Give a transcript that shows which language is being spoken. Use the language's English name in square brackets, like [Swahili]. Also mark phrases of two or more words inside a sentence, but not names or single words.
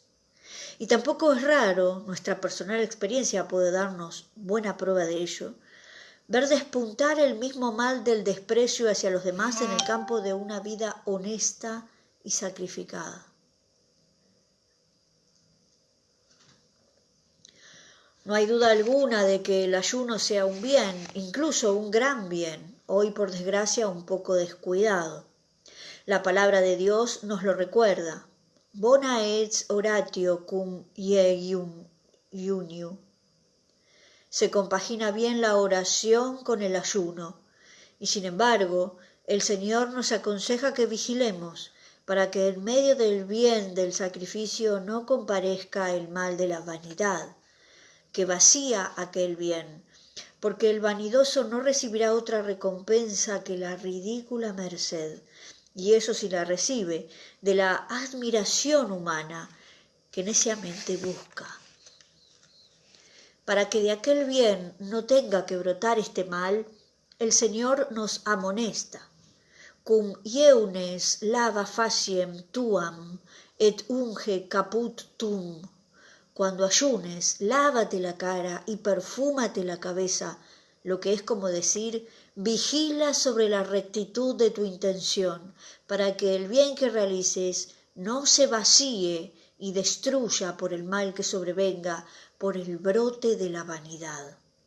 [Spanish] Y tampoco es raro, nuestra personal experiencia puede darnos buena prueba de ello, ver despuntar el mismo mal del desprecio hacia los demás en el campo de una vida honesta y sacrificada. No hay duda alguna de que el ayuno sea un bien, incluso un gran bien, hoy por desgracia un poco descuidado. La palabra de Dios nos lo recuerda. [Latin] Bona est oratio cum iuniu. [Spanish] Se compagina bien la oración con el ayuno, y sin embargo, el Señor nos aconseja que vigilemos para que en medio del bien del sacrificio no comparezca el mal de la vanidad, que vacía aquel bien, porque el vanidoso no recibirá otra recompensa que la ridícula merced, y eso sí la recibe, de la admiración humana que neciamente busca. Para que de aquel bien no tenga que brotar este mal, el Señor nos amonesta. [Latin] Cum ieunes lava faciem tuam et unge caput tum. [Spanish] Cuando ayunes, lávate la cara y perfúmate la cabeza, lo que es como decir, vigila sobre la rectitud de tu intención, para que el bien que realices no se vacíe y destruya por el mal que sobrevenga, por el brote de la vanidad.